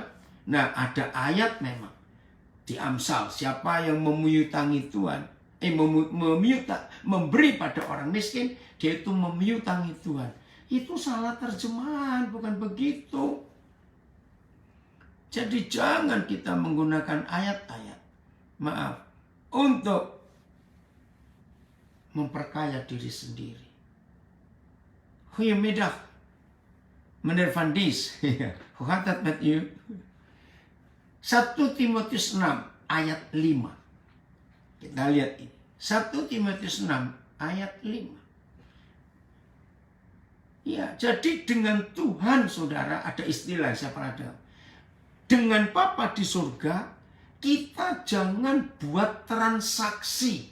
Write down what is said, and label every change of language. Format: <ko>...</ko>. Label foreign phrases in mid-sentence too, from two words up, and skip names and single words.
<id>Nah, ada ayat memang di Amsal, siapa yang memiutangi Tuhan, memberi pada orang miskin, dia itu memiutangi Tuhan. Itu salah terjemahan, bukan begitu. Jadi jangan kita menggunakan ayat-ayat, maaf, untuk memperkaya diri sendiri.</id> <nl>Goedemiddag, meneer Van Dies. Hoe gaat het met u? 1 Timotius 6 ayat 5.</nl> <id>Kita lihat ini. 1 Timotius 6 ayat 5. Ya, jadi dengan Tuhan, saudara, ada istilah saya pernah dengar. Dengan Bapa di surga, kita jangan buat transaksi.</id>